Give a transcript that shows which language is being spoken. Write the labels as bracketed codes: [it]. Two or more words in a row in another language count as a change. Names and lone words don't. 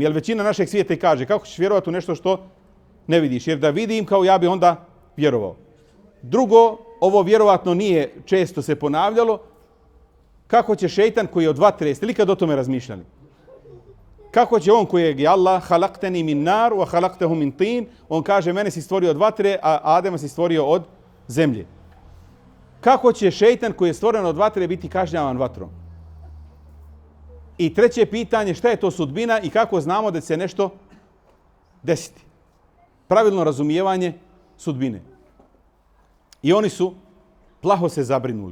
[bs] Jer većina našeg svijeta i kaže, kako ćeš vjerovati u nešto što ne vidiš? Jer da vidim, kao ja bi onda vjerovao. Drugo, ovo vjerovatno nije često se ponavljalo, kako će šejtan koji je od vatre, jeste li kad o tome razmišljali? Kako će on kojeg je Allah [ar] خلقتني من نار وخلقته من طين, [bs] on kaže, mene si stvorio od vatre, a Adema si stvorio od zemlje. Kako će šejtan koji je stvoren od vatre biti kažnjavan vatrom? I treće pitanje, šta je to sudbina i kako znamo da će se nešto desiti? Pravilno razumijevanje sudbine. I oni su plaho se zabrinuli.